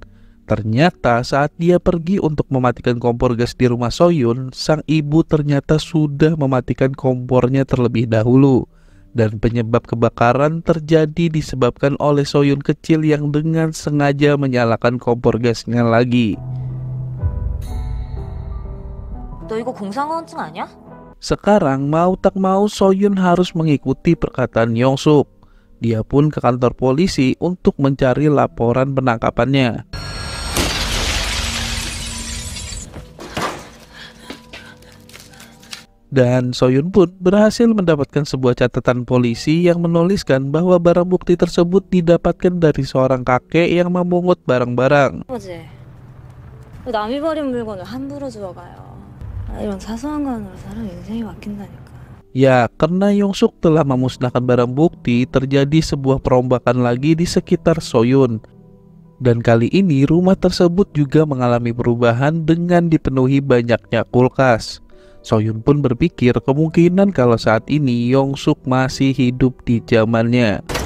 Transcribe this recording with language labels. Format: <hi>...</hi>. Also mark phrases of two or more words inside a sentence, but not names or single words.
<id>Ternyata saat dia pergi untuk mematikan kompor gas di rumah Soyun, sang ibu ternyata sudah mematikan kompornya terlebih dahulu. Dan penyebab kebakaran terjadi disebabkan oleh Soyun kecil yang dengan sengaja menyalakan kompor gasnya lagi.</id> <ko>너 이거 공상호흡증 아니야?</ko> <id>Sekarang mau tak mau Soyun harus mengikuti perkataan Yongsuk. Dia pun ke kantor polisi untuk mencari laporan penangkapannya. Dan Soyun pun berhasil mendapatkan sebuah catatan polisi yang menuliskan bahwa barang bukti tersebut didapatkan dari seorang kakek yang memungut barang-barang.</id> <ko>뭐지? 남이 버린 물건을 함부로 주워가요. 이런 사소한 건으로 사람 인생이 바뀐다니까.</ko> <id>Ya, karena Yongsuk telah memusnahkan barang bukti, terjadi sebuah perombakan lagi di sekitar Soyun. Dan kali ini rumah tersebut juga mengalami perubahan dengan dipenuhi banyaknya kulkas. Soyun pun berpikir kemungkinan kalau saat ini Yongsuk masih hidup di zamannya.</id>